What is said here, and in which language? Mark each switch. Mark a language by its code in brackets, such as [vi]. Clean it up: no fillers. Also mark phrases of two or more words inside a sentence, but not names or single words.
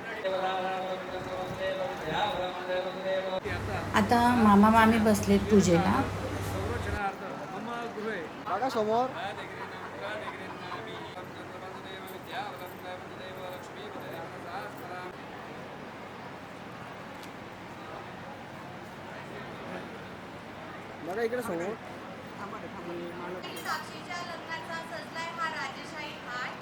[mr] आता मामा मामी बसलेत पूजेला. [sa] संरक्षणार्थ मम गृहे [mr] बघा समोर बघा इकडे समोर साक्षीच्या लग्नाचा सजलाय हा राजेशाही थाट.